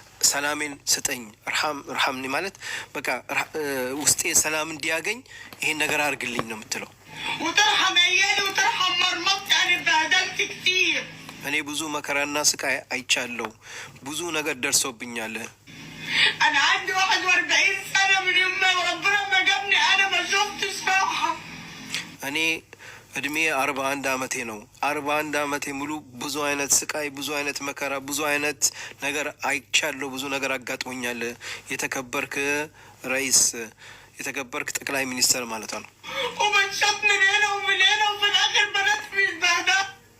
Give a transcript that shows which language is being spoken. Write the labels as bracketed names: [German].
[Amharic] ሰላሜን ስጠኝ፣ እርሐምኒ ማለት በቃ ውስጤ ሰላም እንዲያገኝ ይሄን ነገር አድርግልኝ ነው የምትለው። [Arabic] وترحم عيالي وترحم مرمطتي، انا اتبهدلت كتير. [Amharic] እኔ ብዙ مكرنا ስቃይ አይቻለሁ፣ ብዙ ነገር ደርሶብኛል። [Arabic] انا عندي 41 سنة من يوم ما ربنا ما جابني انا ما شفتش راحة. [Amharic] እኔ እድሜ 41 ዓመቴ ነው። 41 ዓመቴ ሙሉ ብዙ አይነት ስቃይ፣ ብዙ አይነት መከራ፣ ብዙ አይነት ነገር አይቻለሁ፣ ብዙ ነገር አጋጥሞኛል። የተከበርክ ረئيስ፣ የተከበርክ ጠቅላይ ሚኒስትር ማለት ነው። [Arabic] وبنشطني من هنا ومن هنا وفي الاخر بنات بيتبهدلوا.